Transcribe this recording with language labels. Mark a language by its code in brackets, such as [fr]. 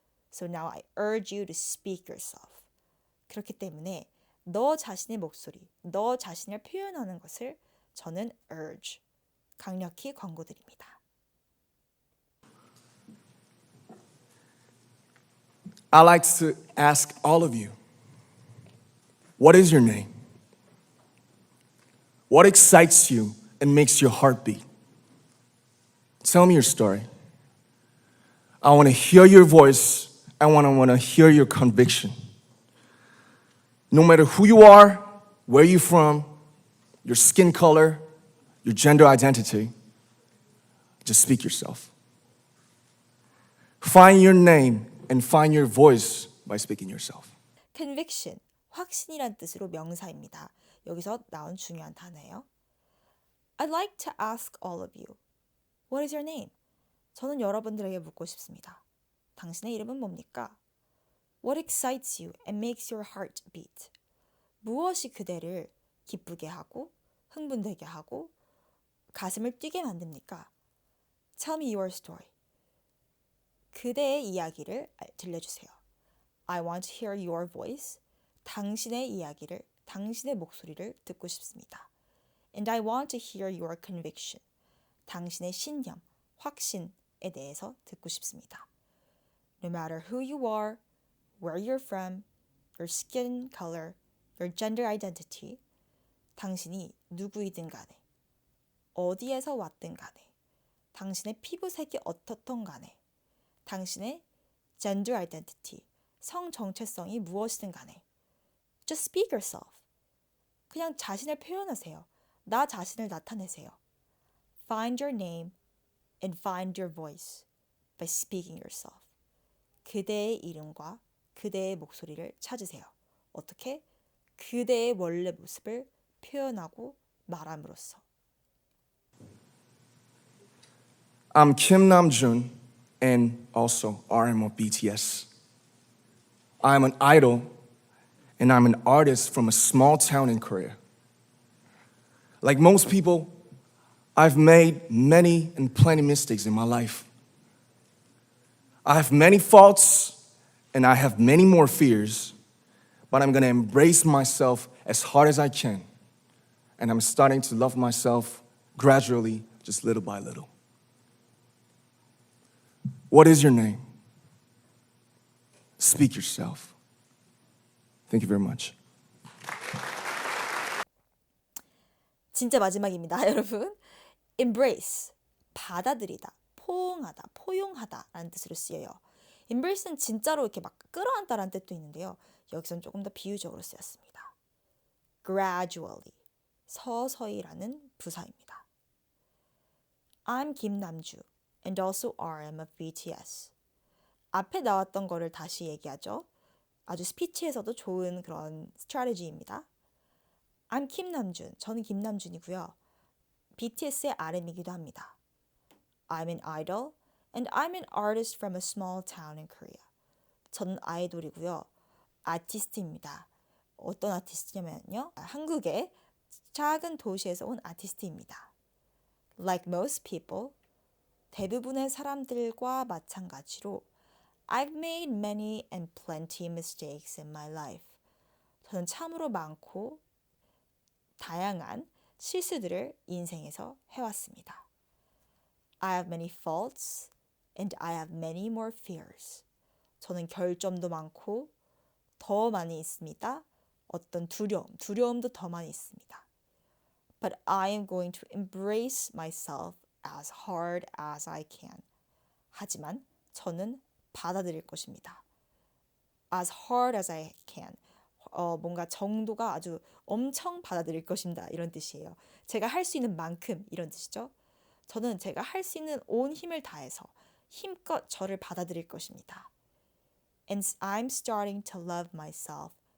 [en] So now I urge you to speak yourself. [ko] 그렇기 때문에 너 자신의 목소리, 너 자신을 표현하는 것을 저는 urge, 강력히 권고드립니다. [en] I'd like to ask all of you, what is your name? What excites you and makes your heart beat? Tell me your story. I want to hear your voice. I want to hear your conviction. No matter who you are, where you're from, your skin color, your gender identity, just speak yourself. Find your name and find your voice by speaking yourself. [ko] Conviction, 확신이란 뜻으로 명사입니다. 여기서 나온 중요한 단어예요. [en] I'd like to ask all of you, what is your name? [ko] 저는 여러분들에게 묻고 싶습니다. 당신의 이름은 뭡니까? [en] What excites you and makes your heart beat? [ko] 무엇이 그대를 기쁘게 하고 흥분되게 하고 가슴을 뛰게 만듭니까? [en] Tell me your story. [ko] 그대의 이야기를 들려주세요. [en] I want to hear your voice. [ko] 당신의 이야기를, 당신의 목소리를 듣고 싶습니다. [en] And I want to hear your conviction. [ko] 당신의 신념, 확신에 대해서 듣고 싶습니다. [en] No matter who you are, where you're from, your skin color, your gender identity, [ko] 당신이 누구이든 간에, 어디에서 왔든 간에, 당신의 피부색이 어떻든 간에, 당신의 gender identity, 성 정체성이 무엇이든 간에, [en] just speak yourself. [ko] 그냥 자신을 표현하세요. 나 자신을 나타내세요. [en] Find your name and find your voice by speaking yourself. [ko] 그대의 이름과 그대의 목소리를 찾으세요. 어떻게? 그대의 원래 모습을 표현하고 말함으로써. [en] I'm Kim Namjoon and also RM of BTS. I'm an idol and I'm an artist from a small town in Korea. Like most people, I've made many and plenty mistakes in my life. I have many faults and I have many more fears, but I'm gonna embrace myself as hard as I can. And I'm starting to love myself gradually, just little by little. What is your name? Speak yourself. Thank you very much. [ko] 진짜 마지막입니다, 여러분. Embrace, 받아들이다, 포옹하다, 포용하다 라는 뜻으로 쓰여요. Embrace는 진짜로 이렇게 막 끌어안다라는 뜻도 있는데요. 여기서는 조금 더 비유적으로 쓰였습니다. Gradually, 서서히라는 부사입니다. [en] I'm 김남주 and also RM of BTS. [ko] 앞에 나왔던 거를 다시 얘기하죠. 아주 스피치에서도 좋은 그런 스트래티지입니다. I'm 김남준. 저는 김남준이고요. BTS의 RM이기도 합니다. [en] I'm an idol and I'm an artist from a small town in Korea. [ko] 저는 아이돌이고요. 아티스트입니다. 어떤 아티스트냐면요. 한국의 작은 도시에서 온 아티스트입니다. [en] Like most people, [ko] 대부분의 사람들과 마찬가지로 [en] I've made many and plenty mistakes in my life. [ko] 저는 참으로 많고 다양한 실수들을 인생에서 해왔습니다. [en] I have many faults and I have many more fears. [ko] 저는 결점도 많고 더 많이 있습니다. 어떤 두려움도 더 많이 있습니다. [en] But I am going to embrace myself as hard as I can. [ko] 하지만 저는 받아들일 것입니다. [en] As hard as I can. [ko] 뭔가 정도가 아주 엄청 받아들일 것입니다. 이런 뜻이에요. 제가 할 수 있는 만큼 이런 뜻이죠. 저는 제가 할 수 있는 온 힘을 다해서 힘껏 저를 받아들일 것입니다. [en] And I'm starting to love myself